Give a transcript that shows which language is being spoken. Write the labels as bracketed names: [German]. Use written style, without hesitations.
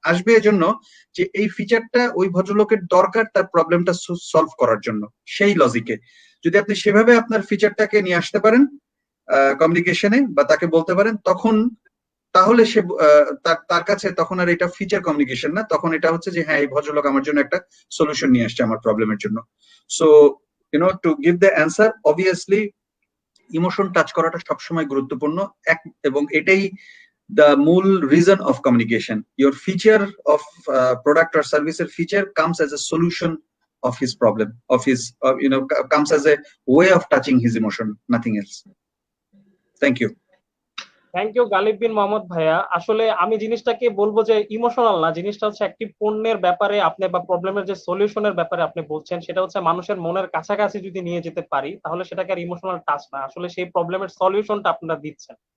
[Bangla] আসবে এজন্য যে এই ফিচারটা ওই ভদ্রলোকের দরকার তার প্রবলেমটা সলভ করার জন্য, সেই লজিকে যদি আপনি সেভাবে আপনার ফিচারটাকে নিয়ে আসতে পারেন কমিউনিকেশনে বা তাকে বলতে পারেন, তখন তাহলে সে তার কাছে তখন আর এটা ফিচার কমিউনিকেশন না, তখন এটা হচ্ছে যে হ্যাঁ এই ভদ্রলোক আমার জন্য একটা সলিউশন নিয়ে আসছে আমার প্রবলেমের জন্য। [English] so to give the answer, [Bangla] obviously emotion touch করাটা সবসময় গুরুত্বপূর্ণ, এবং এটাই দ্য মূল reason of communication. [English] Your feature of product or সার্ভিসের feature comes as a solution of his problem, of his comes as a way of touching his emotion, nothing else. Thank you. [Bangla] Thank you Ghalib বিন মোহাম্মদ ভাইয়া। আসলে আমি জিনিসটাকে বলবো যে emotional না, জিনিসটা হচ্ছে একটি পণ্যের ব্যাপারে আপনি বা প্রবলেমের যে সলিউশনের ব্যাপারে আপনি বলছেন, সেটা হচ্ছে মানুষের মনের কাছাকাছি যদি নিয়ে যেতে পারি তাহলে সেটাকে আর ইমোশনাল টাচ না, আসলে সেই প্রবলেমের সলিউশনটা আপনারা দিচ্ছেন।